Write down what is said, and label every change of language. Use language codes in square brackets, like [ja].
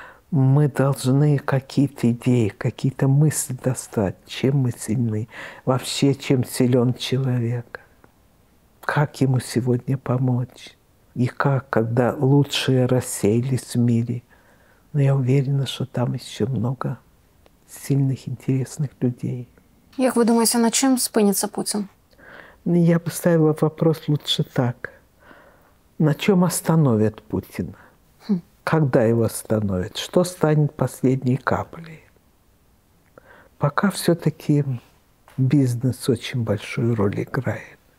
[ru] Мы должны какие-то идеи, какие-то мысли достать, чем мы сильны, вообще чем силен человек, как ему сегодня помочь, и как, когда лучшие рассеялись в мире. Но я уверена, что там еще много сильных, интересных людей. [uk] Як ви думаєте, на чим спиниться Путін? [ru] Я бы ставила вопрос лучше так. На чем остановят Путина? Когда его остановят? Что станет последней каплей? Пока все-таки бизнес очень большую роль играет.